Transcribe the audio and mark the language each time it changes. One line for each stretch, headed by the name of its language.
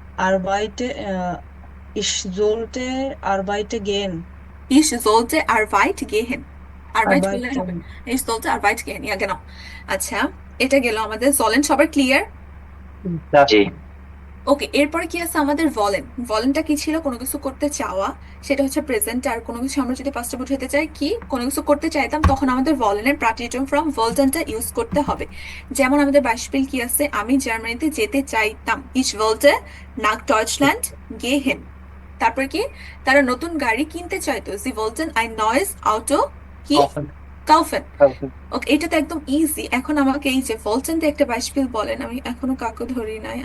German: arbeite ich sollte arbeite gehen. Ich sollte Arbeit gehen. Arbeit Arbeit
Bangla: বললে হবে।
German: gehen. Ich sollte Arbeit gehen. Ja, genau.
Bangla: আচ্ছা, এটা গেল আমাদের জলেন, সবার ক্লিয়ার?
English: Yeah.
Bangla: জি ওকে, এরপরে কি আছে আমাদের? ভলেন। ভলেনটা কি ছিল? কোনো কিছু করতে চাওয়া, সেটা হচ্ছে প্রেজেন্ট। আর কোনো কিছু আমরা যদি পাস্টে বুঝাতে চাই, কি কোনো কিছু করতে চাইতাম, তখন আমাদের ভলেনের প্রাটিয়েটম ফর্ম ভলটেনটা ইউজ করতে হবে। যেমন আমাদের 22 পিল কি আছে? আমি জার্মানিতে যেতে চাইতাম।
German: Ich wollte nach Deutschland gehen.
Bangla: তারপর কি? তারা নতুন গাড়ি কিনতে চাইতো।
German: Sie wollten ein neues Auto
Bangla: কি
English: Often.
German: kaufen.
English: Often.
Bangla: ওকে, এটা তো একদম ইজি। এখন আমাকে এই যে ভলটেন দিয়ে একটা 22 পিল বলেন, আমি এখনো কাকু ধরি নাই।